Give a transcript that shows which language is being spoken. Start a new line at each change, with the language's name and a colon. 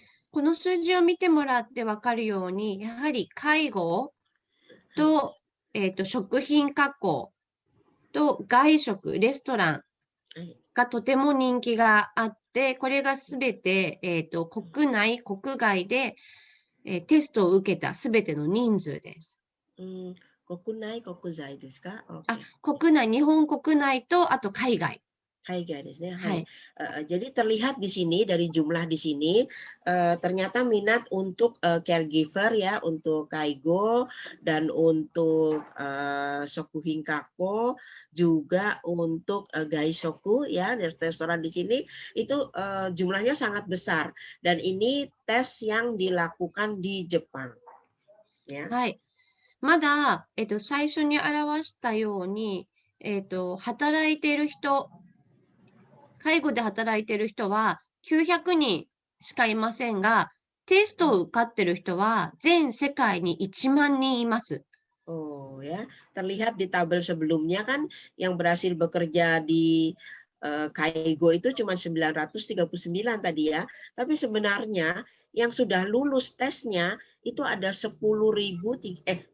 Japanese: この数字を見てもらって分かるように、やはり介護と、食品加工と外食、レストランがとても人気があって、これがすべて、国内、国外で、テストを受けたすべての人数です。国内、国外ですか？国内、日本国内と、あと海外。 Kaigaですね。はい。
Indonesian: Jadi terlihat di sini dari jumlah di sini ternyata minat untuk caregiver ya, untuk kaigo dan untuk sokuhin kako, juga untuk gaisoku ya, restoran di sini itu jumlahnya sangat besar dan ini tes yang dilakukan di Jepang. Ya.
Japanese: はい。まだ、最初に表したように、働いている人、介護で働いている人は900人しかいませんが、テストを受かっている人は全世界に1万人います。
Indonesian: Oh ya, terlihat di tabel sebelumnya kan yang berhasil bekerja di Kaigo itu cuma 939 tadi ya. Tapi sebenarnya yang sudah lulus tesnya itu ada 10.363.